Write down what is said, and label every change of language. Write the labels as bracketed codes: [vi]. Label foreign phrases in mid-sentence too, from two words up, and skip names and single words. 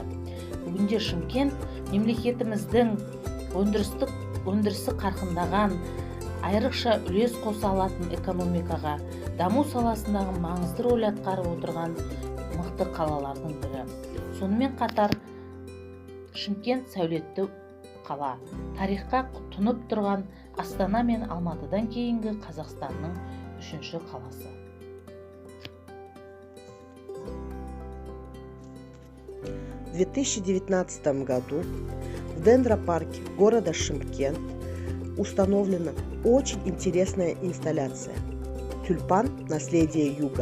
[kk] Бүгінде Шымкент мемлекетіміздің өндірісі қарқындаған, айрықша үлес қоса алатын экономикаға, даму саласындағы маңызды рөл атқарып отырған мықты қалалардың бірі. Сонымен қатар Шымкент сәулетті қала, тарихқа тұнып тұрған Астана мен Алматыдан кейінгі Қазақстанның 3-ші қаласы. [ru] В 2019 году в дендропарке города Шымкент установлена очень интересная инсталляция «Тюльпан. Наследие Юга».